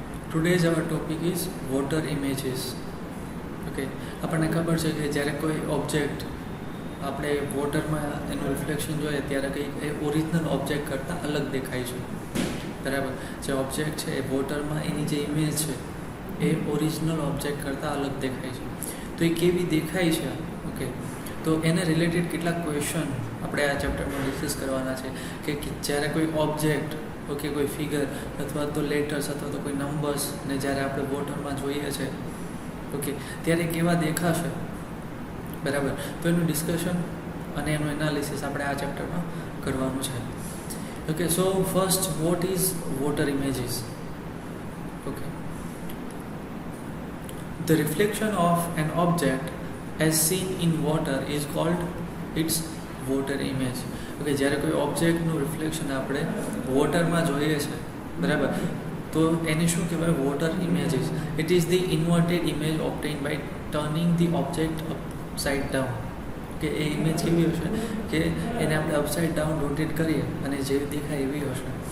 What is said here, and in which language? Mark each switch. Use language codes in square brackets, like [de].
[en] Today's our topic is water images. [gu] Okay, આપણને ખબર છે કે જ્યારે કોઈ ઓબ્જેક્ટ આપણે વોટરમાં એનું રિફ્લેક્શન જોઈએ ત્યારે કંઈક એ ઓરિજિનલ ઓબ્જેક્ટ કરતાં અલગ દેખાય છે. બરાબર, જે ઓબ્જેક્ટ છે એ વોટરમાં એની જે ઇમેજ છે એ ઓરિજિનલ ઓબ્જેક્ટ કરતાં અલગ દેખાય છે. તો એ કેવી દેખાય છે, ઓકે, તો એને રિલેટેડ કેટલાક ક્વેશ્ચન આપણે આ ચેપ્ટરમાં ડિસ્કસ કરવાના છે કે જ્યારે કોઈ ઓબ્જેક્ટ, ઓકે, કોઈ ફિગર અથવા તો લેટર્સ અથવા તો કોઈ નંબર્સને જ્યારે આપણે વોટરમાં જોઈએ છે, ઓકે, ત્યારે કેવા દેખાશે. બરાબર, તો એનું ડિસ્કશન અને એનું એનાલિસિસ આપણે આ ચેપ્ટરમાં કરવાનું છે. [en] Okay, so first, what is water images? Okay, the reflection of an object as seen in water is called its water image. [gu] Okay, જ્યારે કોઈ ઓબ્જેક્ટનું રિફ્લેક્શન આપણે વોટરમાં જોઈએ છે, બરાબર, તો એને શું કહેવાય? [en] Water images. It is the inverted image obtain by turning the object upside down. [gu] કે એ ઇમેજ કેવી હશે કે એને આપણે અપસાઇડ ડાઉન રોટેટ કરીએ અને જેવી દેખાય એવી હશે.